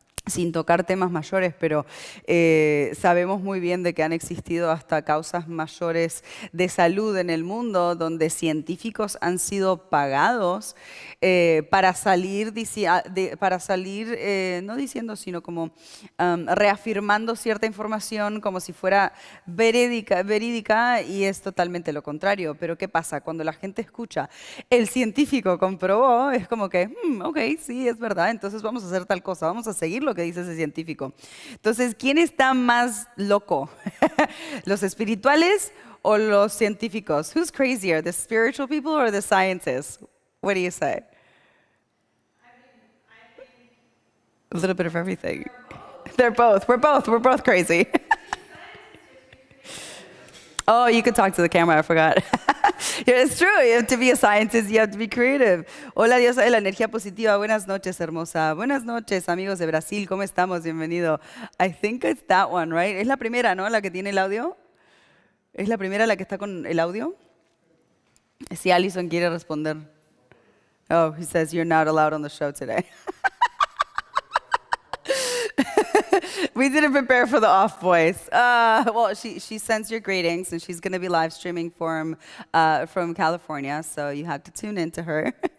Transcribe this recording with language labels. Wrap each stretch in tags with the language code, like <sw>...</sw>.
<es>sin tocar temas mayores, pero sabemos muy bien de que han existido hasta causas mayores de salud en el mundo, donde científicos han sido pagados para salir, para salir no diciendo, sino como reafirmando cierta información como si fuera verídica, y es totalmente lo contrario. Pero ¿qué pasa? Cuando la gente escucha, el científico comprobó, es como que, ok, sí, es verdad, entonces vamos a hacer tal cosa, vamos a seguir lo que dice ese científico. Entonces, ¿quién está más loco? ¿Los espirituales o los científicos?</es> <en>Who's crazier, the spiritual people or the scientists? What do you say? A little bit of everything. They're both. We're both crazy. Oh, you could talk to the camera, I forgot. Yeah, it's true, you have to be a scientist, you have to be creative.</en> <es>Hola, diosa de la energía positiva, buenas noches, hermosa. Buenas noches, amigos de Brasil, ¿cómo estamos? Bienvenido.</es> <en>I think it's that one, right?</en> <es>Es la primera, ¿no? La que tiene el audio. ¿Es la primera la que está con el audio? Si Allison quiere responder.</es> <en>Oh, he says you're not allowed on the show today. We didn't prepare for the off voice. Well, she sends your greetings, and she's going to be live streaming from California, so you have to tune into her.</en>